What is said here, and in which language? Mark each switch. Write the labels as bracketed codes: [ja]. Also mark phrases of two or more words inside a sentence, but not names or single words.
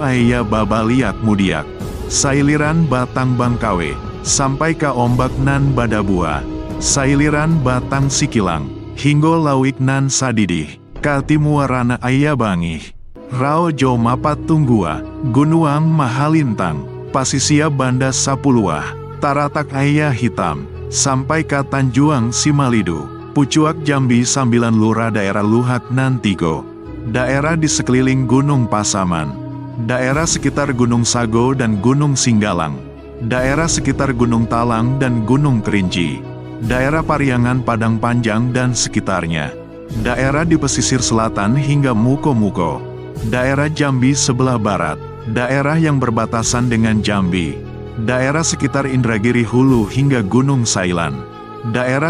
[min] Aya Babaliak Mudiak, Sailiran Batang Bangkawe, sampai ke Ombak Nan Badabua, Sailiran Batang Sikilang, hingga Lawik Nan Sadidih, Katimuarana Ayabangi, Rao Jo Mapat Tunggua, Gunuang Mahalintang, Pasisia Banda Sapuluah, Taratak Ayah Hitam, sampai ke Tanjuang Simalidu, Pucuak Jambi Sambilan [id] Lura daerah Luhak Nantigo, daerah di sekeliling Gunung Pasaman, daerah sekitar Gunung Sago dan Gunung Singgalang, daerah sekitar Gunung Talang dan Gunung Kerinci, daerah Pariangan Padang Panjang dan sekitarnya, daerah di pesisir selatan hingga Muko-Muko, daerah Jambi sebelah barat, daerah yang berbatasan dengan Jambi, daerah sekitar Indragiri Hulu hingga Gunung Sailan, daerah